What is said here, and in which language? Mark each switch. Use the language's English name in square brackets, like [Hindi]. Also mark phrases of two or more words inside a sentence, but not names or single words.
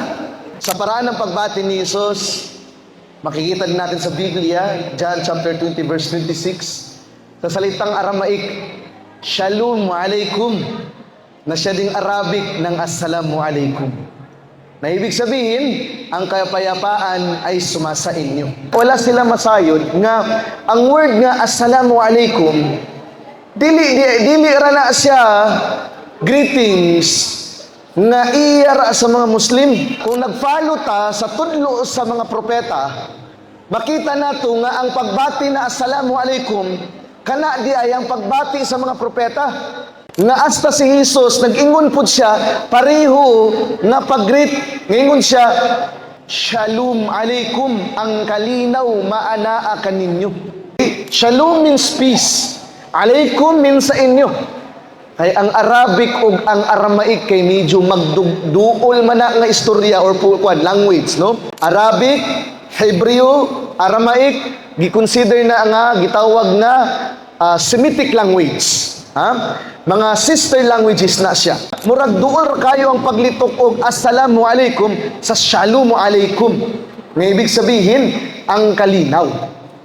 [Filipino] Sa paraan ng pagbati ni Jesus, makikita din natin sa Biblia, John chapter 20, verse 26, sa salitang Aramaik, [Aramaic] Shalom Alaikum, [Filipino] na siya ding Arabic ng [Arabic] السلام عليكم. [Filipino] Na ibig sabihin, ang kapayapaan ay sumasa inyo. [Cebuano] Wala sila masayod nga ang word nga [Arabic] السلام عليكم, [Cebuano] dili ra na siya greetings nga iyara sa mga Muslim. Kung nagfollow ta sa tudlo sa mga propeta, makita nato nga ang pagbati na [Arabic] السلام عليكم [Cebuano] kana di ay ang pagbati sa mga propeta. Nga hasta si Jesus, nag-ingon po siya, pareho nga pag-greet, ngingon siya, [Aramaic] Shalom Alaikum, [Cebuano] ang kalinaw maanaa kaninyo. [English] Shalom means peace. Alaikum means [Cebuano] sa inyo. Ay ang Arabic o ang Aramaik kay medyo magduol man na nga istorya or language, no? Arabic, Hebreo, Aramaik, gi-consider na nga, gitawag nga Semitic language. Ha? Mga sister languages na siya. Murag duol kayo ang paglitok og [Arabic] السلام عليكم [Cebuano] sa [Aramaic] Shalom Alaikum. [Filipino] Nga ibig sabihin, ang kalinaw.